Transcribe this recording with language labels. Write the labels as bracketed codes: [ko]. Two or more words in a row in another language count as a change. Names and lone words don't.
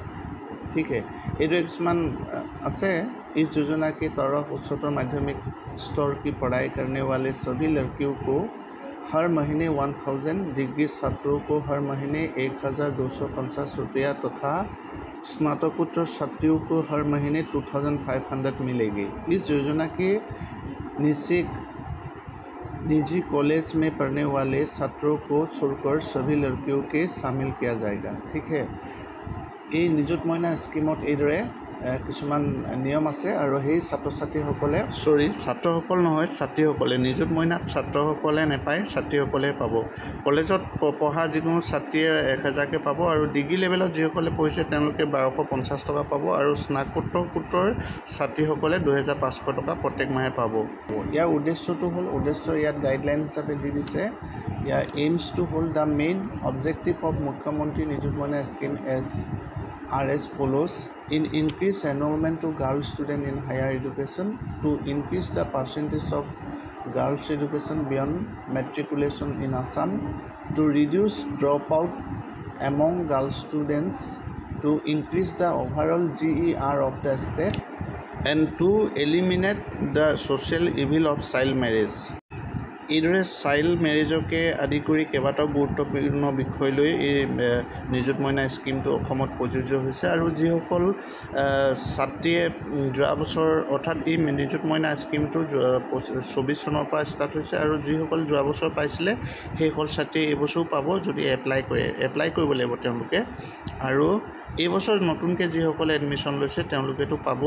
[hi] ठीक है, ये जो किसान আছে इस योजना के तहत उच्चतर माध्यमिक स्तर की पढ़ाई करने वाले सभी लड़कियों को हर महीने 1000, डिग्री छात्रों को हर महीने 1250 रुपया तथा स्नातकोत्तर छात्रियों को हर महीने 2500 मिलेगी। इस योजना के निजी कॉलेज में पढ़ने वाले छात्रों को छोड़कर सभी लड़कियों के शामिल किया जाएगा। ठीक है, ये [as] निजुत मइना स्कीमत এইদৰে কিছুমান নিয়ম আছে আৰু সেই ছাত্ৰসকলে ছাত্ৰসকল নহয় ছাত্ৰীসকলে নিযুত মইনাত ছাত্ৰসকলে নাপায় ছাত্ৰীসকলে পাব। কলেজত পঢ়া যিকোনো ছাত্ৰীয়ে 1000কে পাব আৰু [en] degree level [as] যিসকলে পঢ়িছে তেওঁলোকে 1250 টকা পাব আৰু স্নাতকোত্তৰ ছাত্ৰীসকলে 2500 টকা প্ৰত্যেক মাহে পাব। ইয়াৰ উদ্দেশ্যটো হ'ল ইয়াত গাইডলাইন হিচাপে দি দিছে ইয়াৰ [en] aims to [as] হ'ল [en] the main objective of Mukhyamantri Nijut Moina scheme as follows: in increase enrollment to girl student in higher education, to increase the percentage of girls education beyond matriculation in Assam, to reduce dropout among girl students, to increase the overall GER of the state, and to eliminate the social evil of child marriage. এইদৰে child marriage আদি কৰি কেইবাটাও গুৰুত্বপূৰ্ণ বিষয় লৈ এই নিযুত মইনা স্কিমটো অসমত প্ৰযোজ্য হৈছে আৰু যিসকল ছাত্ৰীয়ে যোৱা বছৰ অৰ্থাৎ এই নিযুত মইনা স্কিমটো 24 চনৰ পৰা ষ্টাৰ্ট হৈছে আৰু যিসকল যোৱা বছৰ পাইছিলে সেইসকল ছাত্ৰীয়ে এইবছৰো পাব যদি এপ্লাই কৰিব লাগিব তেওঁলোকে আৰু এই বছৰ নতুনকৈ যিসকলে এডমিশ্যন লৈছে তেওঁলোকেতো পাবই।